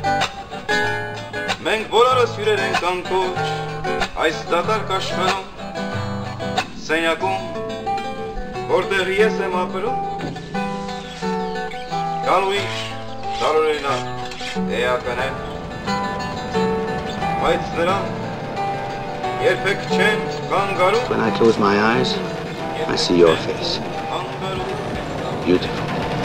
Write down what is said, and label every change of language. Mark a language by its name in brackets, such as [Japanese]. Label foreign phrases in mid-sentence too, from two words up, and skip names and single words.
[Armenian] Մենք բոլորս հյուրեր ենք անկոչ Այս դատարկ աշխարհում Սենյակում Որտեղ ես եմ ապրում Կան ուրիշ տարօրինակ էականներ Բայց նրանք երբեք չեն կանգարում [English] When I close my eyes, I see your face. Beautiful.